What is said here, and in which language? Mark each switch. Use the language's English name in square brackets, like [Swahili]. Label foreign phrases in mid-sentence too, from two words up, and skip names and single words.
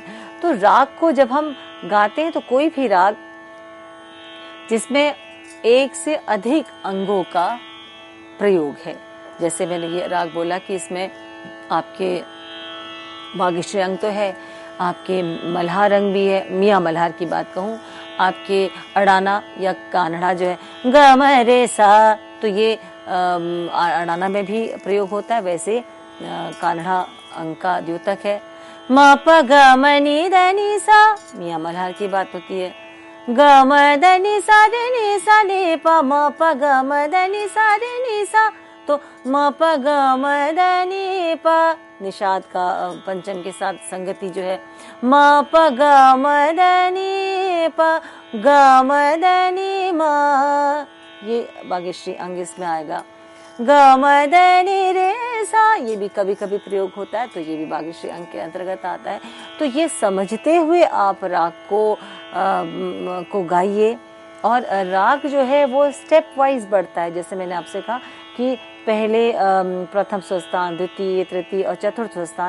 [Hindi] तो राग को जब हम गाते हैं तो कोई भी राग जिसमें एक से अधिक अंगों का प्रयोग है, जैसे मैंने ये राग बोला कि इसमें आपके बागेश्वरी अंग तो है, आपके मल्हार अंग भी है, मियाँ मल्हार की बात कहूँ, आपके अड़ाना या कान्हड़ा जो है ग म रे सा, तो ये अड़ाना में भी प्रयोग होता है। वैसे कान्हड़ा अंग का द्योतक है म प ग म नि ध नि सा, मियाँ मल्हार की बात होती है ग म ध नि सा रे नि सा नि प म प ग म ध नि सा रे नि सा, तो म प ग म ध नि प, निषाद का पंचम के साथ संगति जो है म प ग म ध नि प ग म ध नि म, ये बागेश्वरी अंग इसमें आएगा। ग म ध नि रे सा, ये भी कभी कभी प्रयोग होता है, तो ये भी बागेश्वरी अंग के अंतर्गत आता है। तो ये समझते हुए आप राग को गाइए। और राग जो है वो [English] step wise [Hindi] बढ़ता है, जैसे मैंने आपसे कहा कि पहले प्रथम स्वरस्थान, द्वितीय, तृतीय और चतुर्थ स्वरस्थान।